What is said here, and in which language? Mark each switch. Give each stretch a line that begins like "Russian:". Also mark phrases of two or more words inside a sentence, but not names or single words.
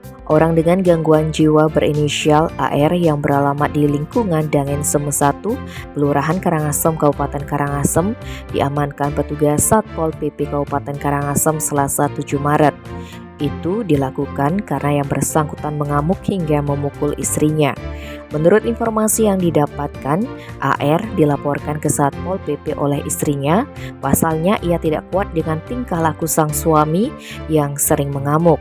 Indonesian: Orang dengan gangguan jiwa berinisial AR yang beralamat di lingkungan Dangen Seme 1, Kelurahan Karangasem, Kabupaten Karangasem, diamankan petugas Satpol PP Kabupaten Karangasem Selasa 7 Maret. Itu dilakukan karena yang bersangkutan mengamuk hingga memukul istrinya. Menurut informasi yang didapatkan, AR dilaporkan ke Satpol PP oleh istrinya. Pasalnya ia tidak kuat dengan tingkah laku sang suami yang sering mengamuk.